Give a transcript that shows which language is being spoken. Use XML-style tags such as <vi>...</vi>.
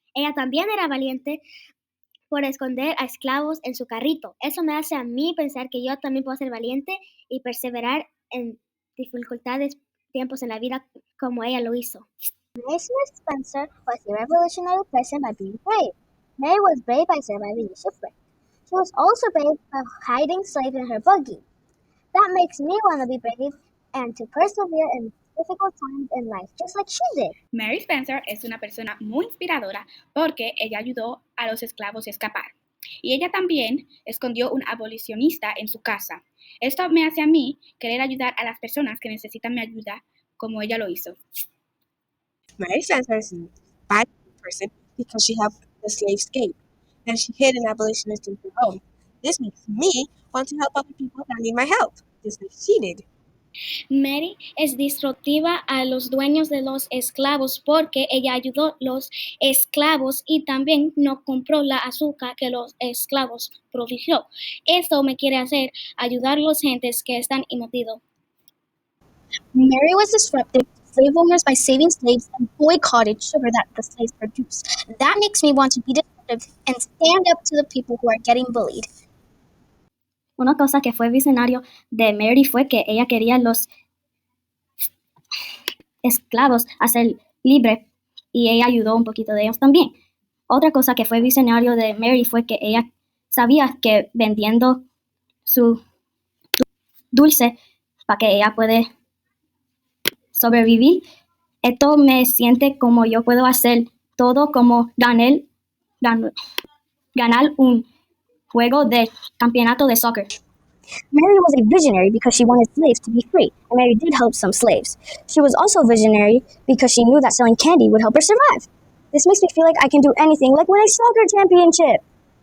<es>Ella también era valiente por esconder a esclavos en su carrito. Eso me hace a mí pensar que yo también puedo ser valiente y perseverar en dificultades, tiempos en la vida como ella lo hizo.</es> <en>Mary Smith Spencer was a revolutionary person by being brave. Mary was brave by surviving the shipwreck. She was also brave by hiding slaves in her buggy. That makes me want to be brave and to persevere in difficult times in life, just like she did.</en> <es>Mary Spencer es una persona muy inspiradora porque ella ayudó a los esclavos a escapar. Y ella también escondió un abolicionista en su casa. Esto me hace a mí querer ayudar a las personas que necesitan mi ayuda como ella lo hizo.</es> <en>Mary Spencer is a bad person because she helped the slaves escape, and she hid an abolitionist in her home. This makes me want to help other people that need my help, just like she did.</en> <es>Mary es disruptiva a los dueños de los esclavos porque ella ayudó a los esclavos y también no compró la azúcar que los esclavos produjo. Esto me quiere hacer ayudar a los gentes que están inmotivados.</es> <en>Mary was disruptive to slave owners by saving slaves and boycotted sugar that the slaves produced. That makes me want to be disruptive and stand up to the people who are getting bullied.</en> <es>Una cosa que fue visionario de Mary fue que ella quería los esclavos a ser libres y ella ayudó un poquito de ellos también. Otra cosa que fue visionario de Mary fue que ella sabía que vendiendo su dulce para que ella puede sobrevivir, esto me siente como yo puedo hacer todo como ganar un juego de campeonato de soccer.</es> <en>Mary was a visionary because she wanted slaves to be free, and Mary did help some slaves. She was also visionary because she knew that selling candy would help her survive. This makes me feel like I can do anything, like win a soccer championship.</en>